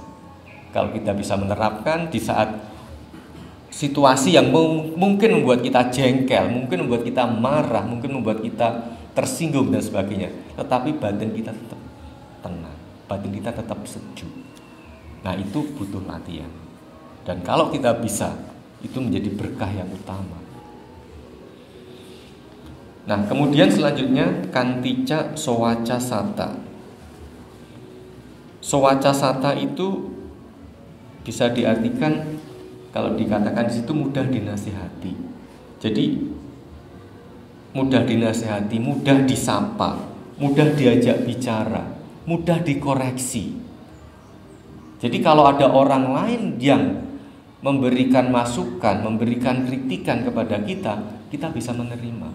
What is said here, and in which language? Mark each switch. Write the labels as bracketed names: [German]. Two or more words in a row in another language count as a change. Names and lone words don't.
[Indonesian] Kalau kita bisa menerapkan di saat situasi yang mungkin membuat kita jengkel, mungkin membuat kita marah, mungkin membuat kita tersinggung dan sebagainya, tetapi batin kita tetap tenang, batin kita tetap sejuk. Nah, itu butuh latihan. Dan kalau kita bisa, itu menjadi berkah yang utama. Nah, kemudian selanjutnya [Pali] kantica sowaca sata. Sowaca sata [Indonesian] itu bisa diartikan, kalau dikatakan di situ mudah dinasihati. Jadi mudah dinasihati, mudah disapa, mudah diajak bicara, mudah dikoreksi. Jadi kalau ada orang lain yang memberikan masukan, memberikan kritikan kepada kita bisa menerima.